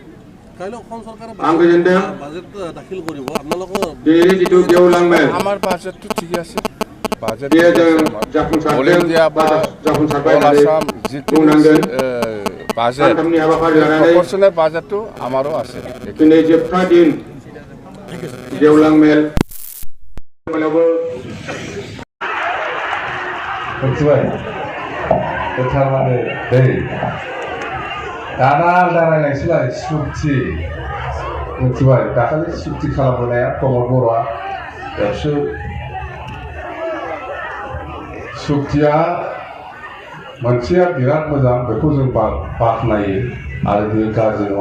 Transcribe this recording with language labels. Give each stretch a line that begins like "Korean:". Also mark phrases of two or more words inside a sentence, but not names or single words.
Assamese: আমাৰ বাজেটটো ঠিকে আছে বাজেট অল ইণ্ডিয়া বা অল আছাম যিটো বাজেট
English: proportional budget
Assamese: আমাৰো আছে
Bodo: दाना आलदा रायलायनोसैलाय सुक्ति मिथिबाय दाखालि सुक्ति खालामबोनाया प्रमोद बर'आ बेयावसो सुक्तिया मोनसेया बिराद मोजां बेखौ जों बाख्नायो आरो बेयो गाज्रि नङा